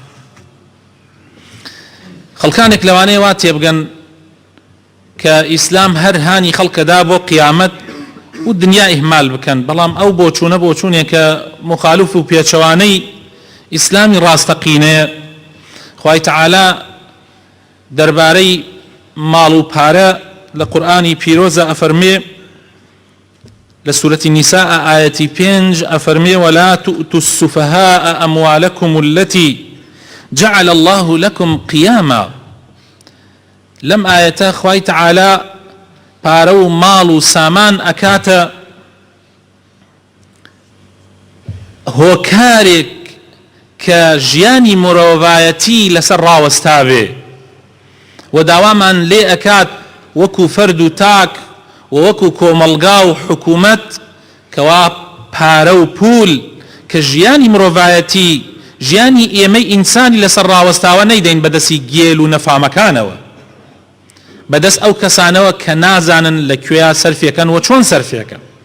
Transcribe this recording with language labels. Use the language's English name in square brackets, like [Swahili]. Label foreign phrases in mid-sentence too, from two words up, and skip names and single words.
[Central Kurdish] خەڵکانێک لەوانەیە وا تێبگەن کە ئیسلام هەر هانی خەڵکەدا بۆ قیامەت و دنیا ئیهمال بکەن، بەڵام ئەو بۆچوونە بۆچوونێکە مخالف و پێچەوانەی ئیسلامی ڕاستەقینەیە. خوای تەعالا دەربارەی ماڵ و پارە لە قورئانی پیرۆزە ئەفەرمێ لە سورەتی نیساء ئایەتی 5 ئەفەرمێ: [Arabic] ولا تؤتوا السفهاء أموالكم التي جعل الله لكم قياما. [Central Kurdish] لەم ئایەتە خوای تەعالا پارە و ماڵ و سامان ئەکاتە هۆکارێک کە ژیانی مرۆڤایەتی لەسەر ڕاوەستاوێ، و داوامان لێ ئەکات وەکو فەرد و تاک و وەکو کۆمەڵگا و حکوومەت کەوا پارە و پول کە ژیانی مرۆڤایەتی، ژیانی ئێمەی ئینسانی لەسەر ڕاوەستاوە نەیدەین بەدەستی گێل و نەفامەکانەوە، بەدەست ئەو کەسانەوە کە نازانن لەکوێیە سەرفێکەن و چۆن سەرفێکەن.